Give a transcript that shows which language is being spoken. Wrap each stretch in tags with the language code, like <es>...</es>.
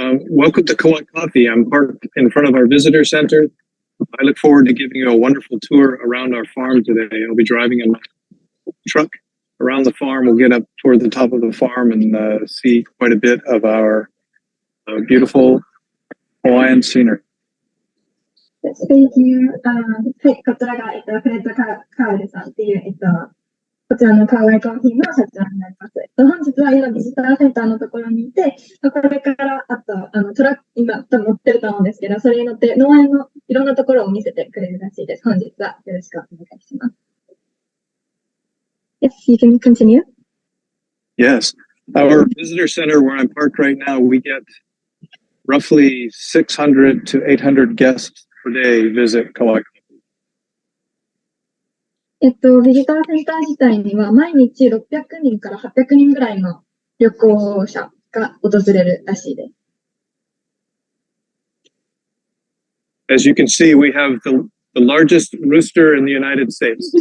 <en>Welcome to Kauai Coffee. I'm parked in front of our visitor center. I look forward to giving you a wonderful tour around our farm today. I'll be driving in my truck around the farm. We'll get up toward the top of the farm and see quite a bit of our beautiful Hawaiian scenery. Thank you.</en> <ja>はい、こちらが、フレッド・カウルさんっていう、こちらのカウアイコーヒーの社長になります。本日は今ビジターセンターのところにいて、これからあとトラック、今多分乗ってると思うんですけど、それに乗って農園のいろんなところを見せてくれるらしいです。本日はよろしくお願いします。</ja> <en>Yes, you can continue. Yes. Our visitor center where I'm parked right now, we get roughly 600 to 800 guests per day visit Kauai.</en> <ja>ビジターセンター自体には毎日600人から800人ぐらいの旅行者が訪れるらしいです。</ja> <en>As you can see, we have the largest rooster in the United States.</en>